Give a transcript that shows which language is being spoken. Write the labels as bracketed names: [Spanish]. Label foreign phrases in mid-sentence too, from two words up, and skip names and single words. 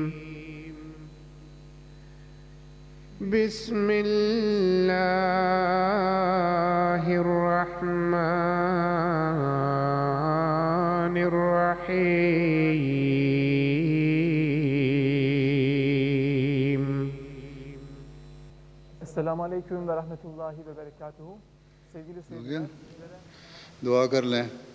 [Arabic] بسم الله الرحمن الرحيم. السلام عليكم ورحمة الله وبركاته. [Turkish] Sevgili seyirciler, [Urdu] دعا کر لیں.